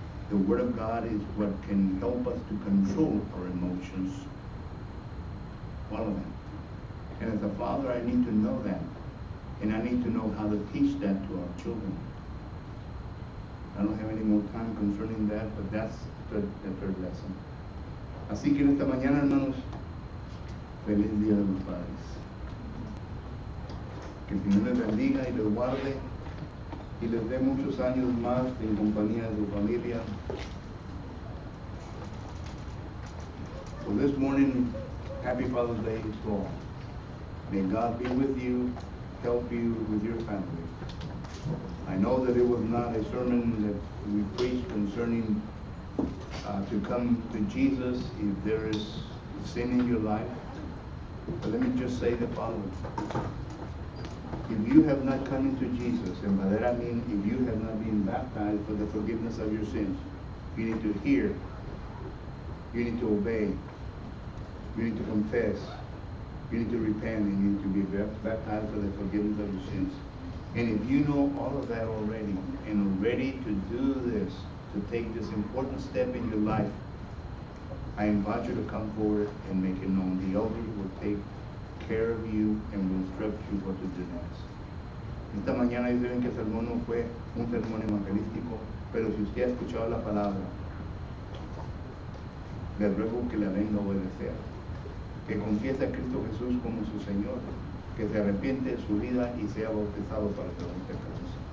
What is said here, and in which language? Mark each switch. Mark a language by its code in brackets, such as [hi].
[en] The Word of God is what can help us to control our emotions. All of that. And as a father, I need to know that. And I need to know how to teach that to our children. I don't have any more time concerning that, but that's the third lesson. [es] Así que en esta mañana, hermanos, feliz Día de los Padres. Que el Señor les bendiga y les guarde y les dé muchos años más en compañía de su familia. [en] So this morning, happy Father's Day to all. May God be with you, help you with your family. I know that it was not a sermon that we preached concerning to come to Jesus if there is sin in your life. But let me just say the following. If you have not come into Jesus, and by that I mean if you have not been baptized for the forgiveness of your sins, you need to hear, you need to obey, you need to confess, you need to repent, and you need to be baptized for the forgiveness of your sins. And if you know all of that already and are ready to do this, to take this important step in your life, I invite you to come forward and make it known. The elders will take care of you and will instruct you what to do next. [es] Esta mañana dicen que el sermón no fue un sermón evangelístico, pero si usted ha escuchado la palabra, le ruego que la venga a obedecer, que confiese a Cristo Jesús como su Señor, que se arrepiente de su vida y sea bautizado para perdón de pecados.